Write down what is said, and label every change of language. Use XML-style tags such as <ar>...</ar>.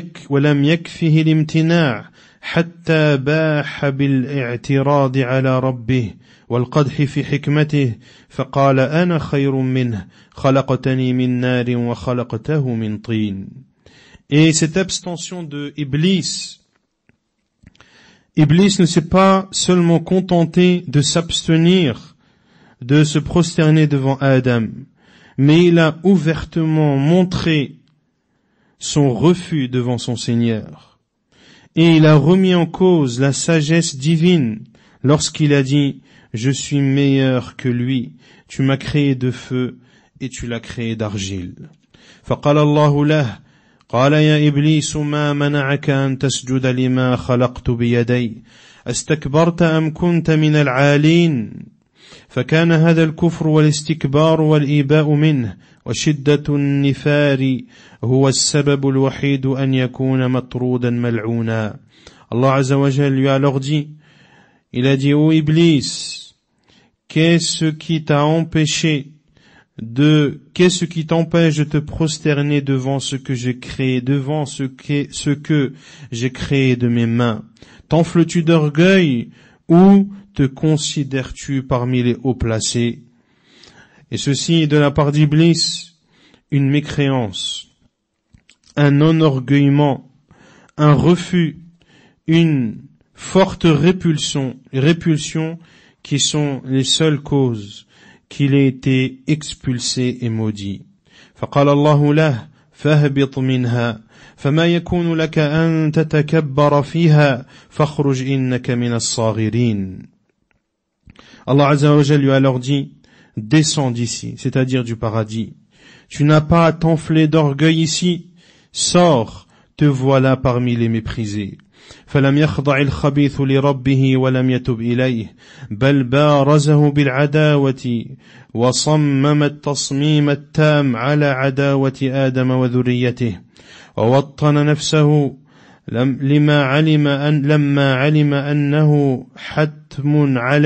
<ar>ولم يكفه الامتناع حتى باح بالاعتراض على ربه والقدح في حكمته فقال أنا خير منه خلقتني من نار وخلقته من طين.</ar> <fr>Et cette abstention de Iblis ne s'est pas seulement contenté de s'abstenir, de se prosterner devant Adam, mais il a ouvertement montré son refus devant son Seigneur. Et il a remis en cause la sagesse divine lorsqu'il a dit « Je suis meilleur que lui, tu m'as créé de feu et tu l'as créé d'argile. »</fr> <ar>فقال الله له قال يا إبليس ما منعك أن تسجد لما خلقت بيدي استكبرت أم كنت من العالين. فكان هذا الكفر والاستكبار والإيباء منه وشدة النفار هو السبب الوحيد أن يكون مطرودا ملعونا.</ar> <fr>Allah Azza wa Jal lui a alors dit, il a dit, ô Iblis, qu'est-ce qui t'empêche de te prosterner devant ce que j'ai créé, devant ce que j'ai créé de mes mains? T'enfles-tu d'orgueil ou te considères-tu parmi les haut placés? Et ceci de la part d'Iblis, une mécréance, un enorgueillement, un refus, une forte répulsion qui sont les seules causes qu'il ait été expulsé et maudit.</fr> <ar>فقال الله له فاهبط منها فما يكون لك أن تتكبر فيها فاخرج إنك من الصاغرين.</ar> <fr>Allah Azza wa Jalla lui a alors dit, descends d'ici, c'est-à-dire du paradis. Tu n'as pas à t'enfler d'orgueil ici. Sors, te voilà parmi les méprisés.</fr> <ar>فلم يخضع الخبيث لربه ولم يتب إليه بل بارزه بالعداوة وصمم التصميم التام على عداوة آدم وذريته ووطن نفسه لما علم أنه حتم</ar>